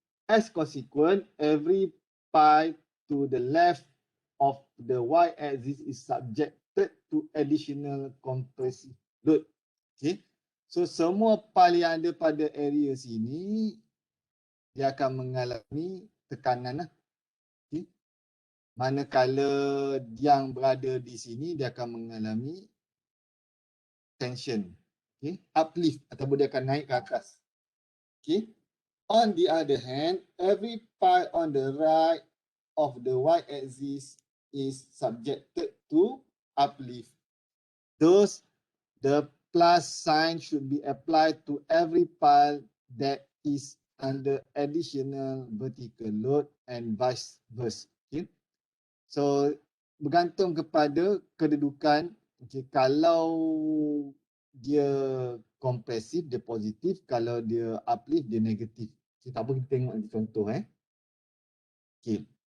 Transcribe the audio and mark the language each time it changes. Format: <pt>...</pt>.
<en>As consequent, every pi to the left of the y-axis is subjected to additional compressive load. Okay.</en> <ms>So semua pi yang ada pada area sini, dia akan mengalami tekanan. Okay. Manakala yang berada di sini, dia akan mengalami tension. Okay. Uplift ataupun dia akan naik ke atas. Okay.</ms> <en>On the other hand, every pi on the right of the y-axis is subjected to uplift. Thus, the plus sign should be applied to every pi that is under additional vertical load and vice versa. Okay.</en> <ms>So, bergantung kepada kedudukan. Okay. Kalau dia kompresif, dia positif. Kalau dia uplift, dia negatif. Okay. Tak apa, kita tengok nanti contoh. Okay.</ms>